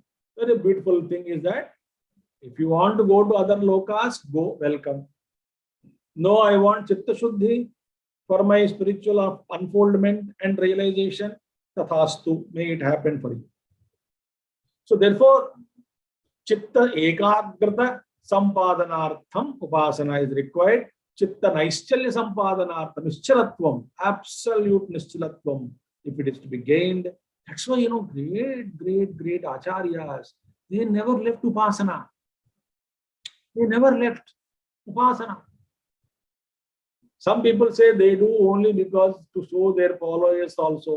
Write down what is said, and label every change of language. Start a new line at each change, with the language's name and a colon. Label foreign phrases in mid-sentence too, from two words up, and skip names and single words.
English: Very beautiful thing is that if you want to go to other lokas, go, welcome. No, I want
Sanskrit: चित्त शुद्धि
English: for my spiritual unfoldment and realization. Tathastu, may it happen for you. So therefore,
Sanskrit: चित्त एकाग्रता सम्पादनार्थम् उपासना
English: is required.
Sanskrit: चित्त नैश्चल्य सम्पादनार्थम् निश्चलत्वम्,
English: absolute nischalatvam, if it is to be gained. That's why, great acharyas, they never left upasana. They never left upasana. Some people say they do only because to show their followers also.